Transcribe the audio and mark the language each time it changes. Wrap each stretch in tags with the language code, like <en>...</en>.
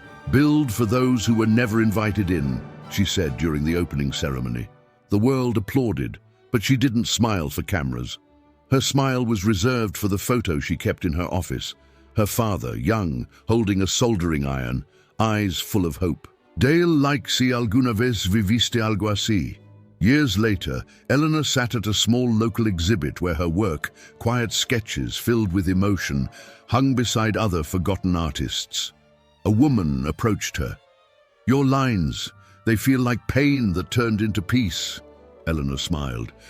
<en>"Build for those who were never invited in," she said during the opening ceremony. The world applauded, but she didn't smile for cameras. Her smile was reserved for the photo she kept in her office. Her father, young, holding a soldering iron, eyes full of hope.</en> <es>Dale like si alguna vez viviste algo así.</es> <en>Years later, Eleanor sat at a small local exhibit where her work, quiet sketches filled with emotion, hung beside other forgotten artists. A woman approached her. "Your lines, they feel like pain that turned into peace." Eleanor smiled.</en>